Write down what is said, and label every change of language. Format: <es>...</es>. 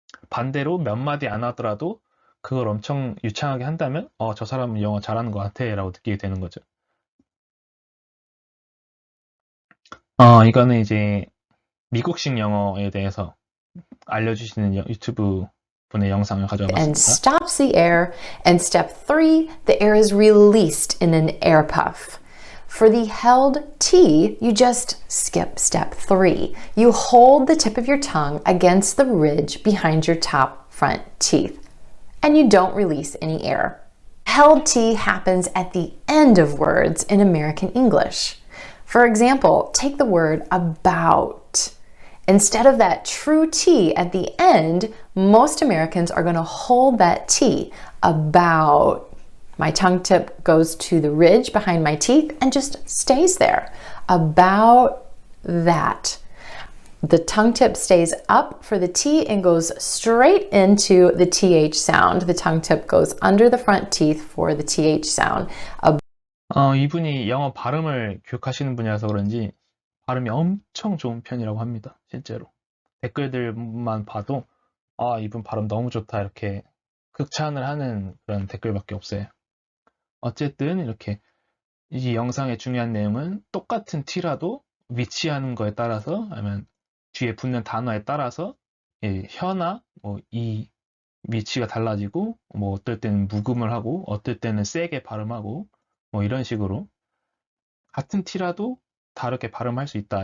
<ko>반대로 몇 마디 안 하더라도 그걸 엄청 유창하게 한다면 저 사람은 영어 잘하는 것 같아 라고 느끼게 되는 거죠. 이거는 이제 미국식 영어에 대해서 알려주시는 유튜브 분의 영상을 가져와</ko> <en>and</en> <ko>봤습니다.</ko> <en>stops the air. And step 3, the air is released in an air puff. For the held T, you just skip step 3. You hold the tip of your tongue against the ridge behind your top front teeth, and you don't release any air. Held T happens at the end of words in American English. For example, take the word about. Instead of that true T at the end, most Americans are going to hold that T, about. My tongue tip goes to the ridge behind my teeth and just stays there. About that. The tongue tip stays up for the T and goes straight into the TH sound. The tongue tip goes under the front teeth for the TH sound.</en> <ko>이분이 영어 발음을 교육하시는 분이라서 그런지 발음이 엄청 좋은 편이라고 합니다. 실제로. 댓글들만 봐도 이분 발음 너무 좋다 이렇게 극찬을 하는 그런 댓글밖에 없어요. 어쨌든 이렇게 이 영상의 중요한 내용은 똑같은 T라도 위치하는 거에 따라서 아니면 뒤에 붙는 단어에 따라서 혀나 이 위치가 달라지고 어떨 때는 묵음을 하고 어떨 때는 세게 발음하고 이런 식으로 같은 T라도 다르게 발음할 수 있다.</ko>